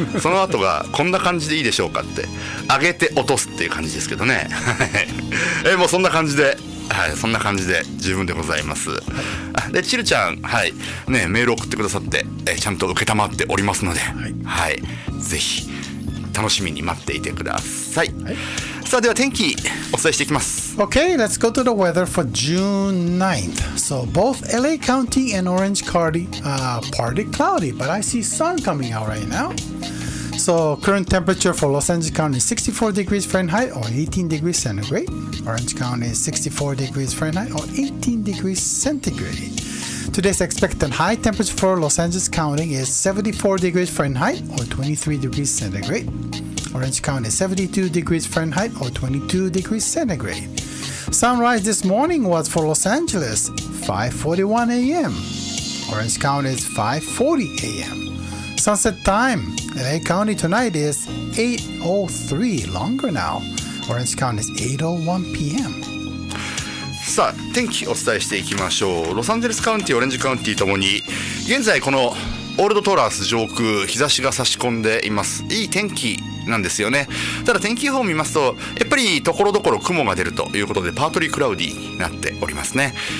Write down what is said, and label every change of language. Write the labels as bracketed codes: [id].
[ja] その後がこんな感じでいいでしょうかって、上げて落とすっていう感じですけどねもうそんな感じで、そんな感じで十分でございます。でチルちゃん、メール送ってくださって、ちゃんと受けたまっておりますので、ぜひ楽しみに待っていてください。さあ、では天気お伝えしていきます。 [en] Okay, let's go to the weather for June 9th. So both LA County and Orange County partly cloudy, but I see sun coming out right now. So current temperature for Los Angeles County is 64 degrees Fahrenheit or 18 degrees centigrade. Orange County is 64 degrees Fahrenheit or 18 degrees centigrade. Today's expected high temperature for Los Angeles County is 74 degrees Fahrenheit or 23 degrees centigrade. Orange County is 72 degrees Fahrenheit or 22 degrees centigrade. Sunrise this morning was for Los Angeles 5:41 a.m. Orange County is 5:40 a.m. Sunset time LA County tonight is 8:03 longer now. Orange County is 8:01 p.m. [ja] さあ天気お伝えしていきましょう。ロサンゼルスカウンティ、オレンジカウンティともに現在このオールドトーランス上空、日差しが差し込んでいます。いい天気なんですよね。ただ天気予報を見ますと、やっぱりところどころ雲が出るということで、パートリークラウディになっておりますね。